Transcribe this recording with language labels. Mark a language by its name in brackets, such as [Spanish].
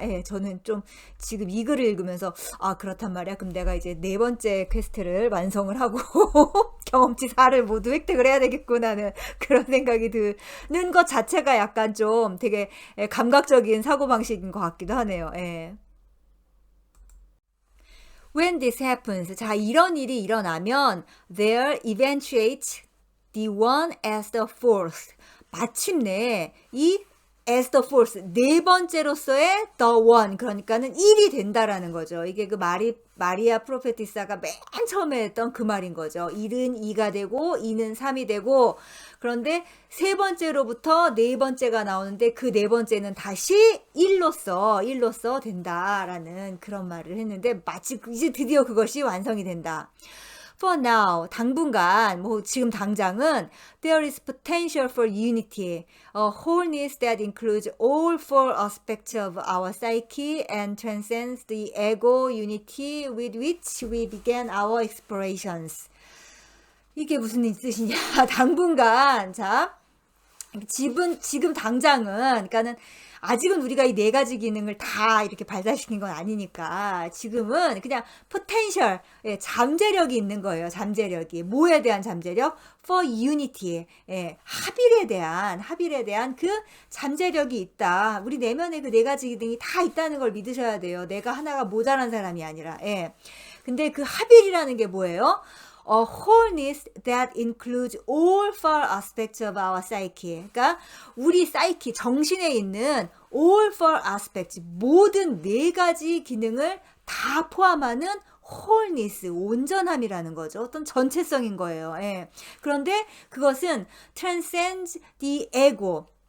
[Korean] 예, 저는 좀 지금 이 글을 읽으면서 그렇단 말이야. 그럼 내가 이제 네 번째 퀘스트를 완성을 하고 경험치 4를 모두 획득을 해야 되겠구나는 그런 생각이 드는 것 자체가 약간 좀 되게 감각적인 사고방식인 것 같기도 하네요. 예. [English] When this happens, [Korean] 자, 이런 일이 일어나면 [English] there eventuates the one as the fourth. [Korean] 마침내 이 [English] as the fourth [Korean] 네 번째로서의 [English] the one [Korean] 그러니까는 1이 된다라는 거죠. 이게 그 마리아 프로페티사가 맨 처음에 했던 그 말인 거죠. 1은 2가 되고 2는 3이 되고 그런데 세 번째로부터 네 번째가 나오는데 그 네 번째는 다시 1로서 된다라는 그런 말을 했는데 마치 이제 드디어 그것이 완성이 된다. [English] For now, [Korean] 당분간, 지금 당장은 [English] there is potential for unity, a wholeness that includes all four aspects of our psyche and transcends the ego unity with which we began our explorations. [Korean] 이게 무슨 뜻이냐? 당분간, 자, 지금 당장은, 그러니까는 아직은 우리가 이 네 가지 기능을 다 이렇게 발달시킨 건 아니니까 지금은 그냥 포텐셜, 잠재력이 있는 거예요. 잠재력이. 뭐에 대한 잠재력? [English] For unity, [Korean] 합일에 대한 그 잠재력이 있다. 우리 내면에 그 네 가지 기능이 다 있다는 걸 믿으셔야 돼요. 내가 하나가 모자란 사람이 아니라. 근데 그 합일이라는 게 뭐예요? [English] A wholeness that includes all four aspects of our psyche. [Korean] 그러니까 우리 사이키, 정신에 있는 [English] all four aspects, [Korean] 모든 네 가지 기능을 다 포함하는 wholeness, 온전함이라는 거죠. 어떤 전체성인 거예요. 그런데 그것은 [English] transcends the ego.